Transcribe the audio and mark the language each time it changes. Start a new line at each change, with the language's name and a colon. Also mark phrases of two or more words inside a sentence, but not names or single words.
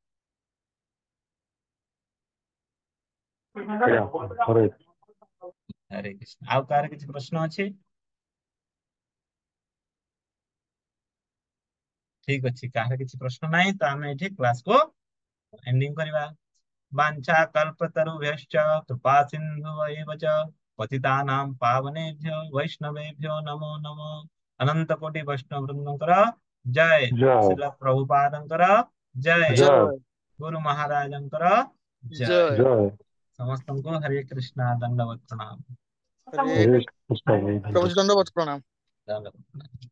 Odia: ହରେ ହରେ କୃଷ୍ଣ। ଆଉ କାହାର କିଛି ପ୍ରଶ୍ନ ଅଛି? ଠିକ ଅଛି, କାହାର କିଛି ପ୍ରଶ୍ନ ନାହିଁ ତ ଆମେ ଏଠି କ୍ଲାସକୁ ଏଣ୍ଡିଂ କରିବା।
Sanskrit: वाञ्छा कल्पतरुभ्यश्च कृपा सिन्धुवैव च पतितानां पावनेभ्यो वैष्णवेभ्यो नमो नमो। अनंत कोटि वैष्णव वृंदଙ୍କର ଜୟ।
Odia: ଜୟ ଶ୍ରୀଲ ପ୍ରଭୁପାଦଙ୍କର ଜୟ। ଜୟ ଜୟ ଗୁରୁ ମହାରାଜଙ୍କର ଜୟ। ଜୟ। ଜୟ ସମସ୍ତଙ୍କୁ ହରେ କୃଷ୍ଣ ଦଣ୍ଡବତ ପ୍ରଣାମ। ହରେ ହରେ କୃଷ୍ଣ। କୃଷ୍ଣ। ପ୍ରଭୁଜୀ ଦଣ୍ଡବତ ପ୍ରଣାମ। ଦଣ୍ଡବତ ପ୍ରଣାମ।